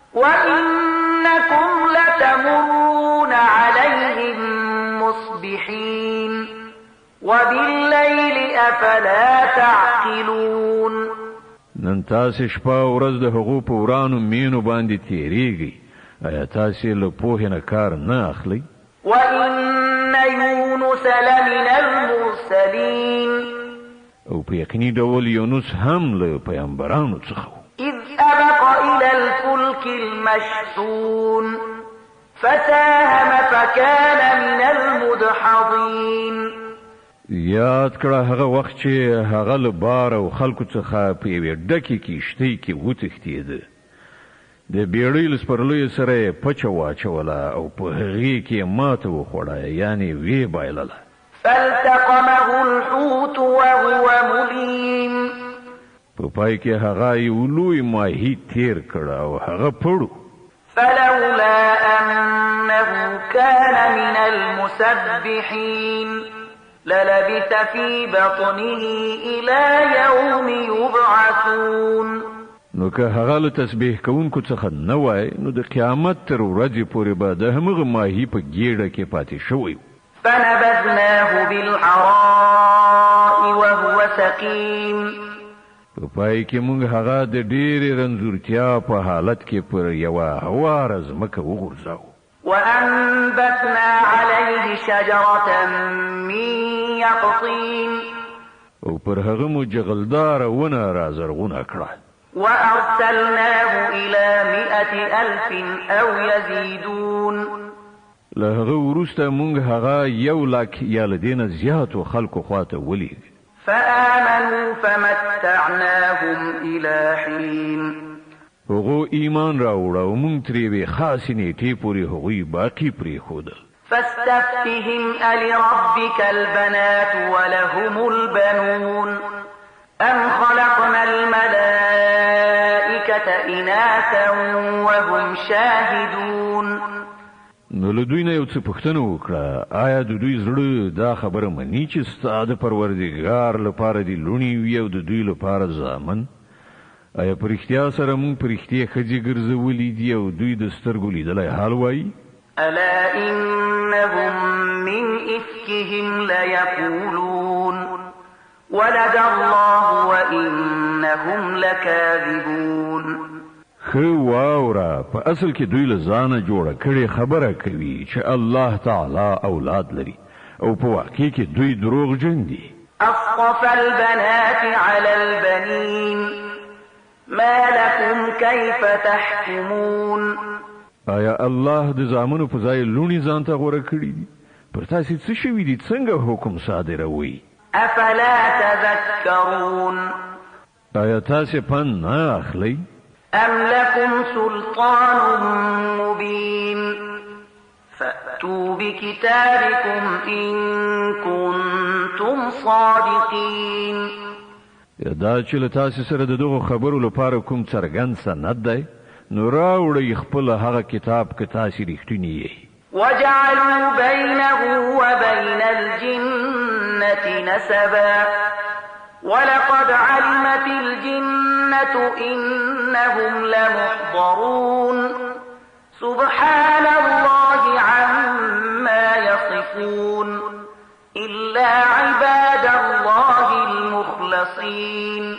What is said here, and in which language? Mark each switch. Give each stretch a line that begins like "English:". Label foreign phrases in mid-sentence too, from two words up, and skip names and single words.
Arabic: وإنكم لتمرون عليهم مصبحين وبالليل أفلا تعقلون.
Pashto: نن تاسې شپه ورځ د هغو په ورانو مینو باندې تیریږئ، آیا تاسې له پوهې نه کار نه اخلئ؟
Arabic: وإن يونس لمن المرسلين.
Pashto: او په یقیني ډول یونس هم له پیغمبرانو څخه و.
Arabic: إذ أبق إلى الفلك المشحون فساهم فكان من المدحضين.
Pashto: یاد کړه هغه وخت چې هغه له بار او خلکو څخه په یوې ډکې کښتۍ کې وتښتېده. د بیړۍ له سپرلیو سره یې پچه واچوله او په هغې کې یې ماته وخوړه، یعنې ویې بایلله.
Arabic: فالتقمه الحوت وهو مليم
Pashto: په پای کې هغه یو لوی ماهی تیر کړ او هغه پړو
Arabic: فلولا أنه كان من المسبحين للبث في بطنه إلى يوم يبعثون
Pashto: نو که هغه له تسبیح کوونکو څخه نه وای نو د قیامت تر ورځې پورې به د همغه ماهی په ګیډه کې پاتې شوی
Arabic: فنبذناه بالعراء وهو سقيم
Pashto: په پای کې موږ هغه د ډېرې رنځورتیا په حالت کې پر یوه هواره ځمکه وغورځاو
Arabic: وأنبتنا عليه شجرة من يقطين
Pashto: او پر هغه مو جغلدار ونه را زرغونه کړه
Arabic: وأرسلناه إلى 100,000 أو يزيدون
Pashto: له هغه وروسته موږ هغه 100,000 یا له دې نه زیاتو خلکو خواته ولیږ
Arabic: فآمنوا فمتعناهم إلى حين
Pashto: هغو ایمان راوړ او موږ ترې وې خاصې نیټې پورې هغوی باقي پرېښودل
Arabic: فاستفتهم ألربك البنات ولهم البنون أم خلقنا الملائكة إناثا وهم شاهدون
Pashto: نو له دوی نه یو څه پوښتنه وکړه آیا د دوی زړه دا خبره مني چې ستا د پروردګار لپاره دي لوڼې وي او د دوی لپاره زامن آیا په رښتیا سره موږ په رښتیا ښځې ګرځولي دي او دوی د سترګو لیدلی حال وایي
Arabic: ألا إنهم من إفكهم ليقولون ولد الله وإنهم لكاذبون
Pashto: خو واورا په اصل کې دوی له ځانه جوړه کړې خبره کوي چې الله تعالی اولاد لري او په واقع کې دوی دروغجن دي
Arabic: أصطفى البنات على البنين ما لكم كيف تحكمون
Pashto: آیا الله د زامنو په ځای لونی ځان ته غوړه کړی دي پر تاسو څه شوي دي څنګه حکم صادروي
Arabic: أفلا تذكرون
Pashto: آیا تاسو پن نه اخلي
Arabic: أم لكم سلطان مبين فأتوا بكتابكم إن كنتم صادقين
Pashto: دا چې له تاسو سره د دغه خبرو لپاره کوم څرګند سند دی نو راوړئ خپل هغه کتاب که تاسو رښتینی یې
Arabic: وجعلوا بينه وبين الجنة نسبا ولقد علمت الجنة إنهم لمحضرون سبحان الله عما يصفون إلا عباد الله المخلصين